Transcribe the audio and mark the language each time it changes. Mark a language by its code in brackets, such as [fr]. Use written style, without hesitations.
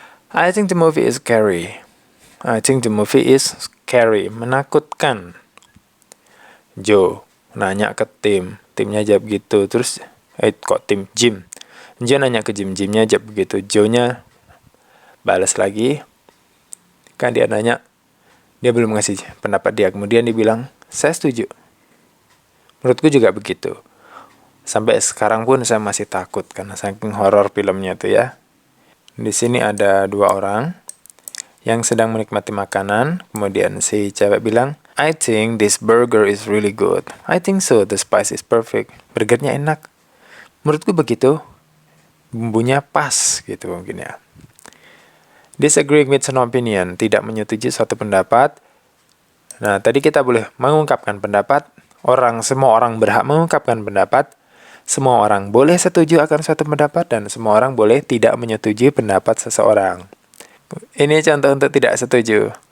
[en] I think the movie is scary. I think the movie is scary. [id] Menakutkan. Joe nanya ke timnya jawab gitu. Terus, kok tim? Jim. Joe nanya ke Jimnya jawab begitu. Joe-nya balas lagi. Kan dia nanya, dia belum ngasih pendapat dia. Kemudian dia bilang, saya setuju. Menurutku juga begitu. Sampai sekarang pun saya masih takut karena saking horor filmnya tuh ya. Di sini ada 2 orang yang sedang menikmati makanan. Kemudian si cewek bilang, [en] I think this burger is really good. I think so, the spice is perfect. [id] Burgernya enak. Menurutku begitu. Bumbunya pas gitu mungkin ya. [en] Disagreeing with an opinion. [id] Tidak menyetujui suatu pendapat. Nah, tadi kita boleh mengungkapkan pendapat. Semua orang berhak mengungkapkan pendapat. Semua orang boleh setuju akan suatu pendapat dan semua orang boleh tidak menyetujui pendapat seseorang. Ini contoh untuk tidak setuju.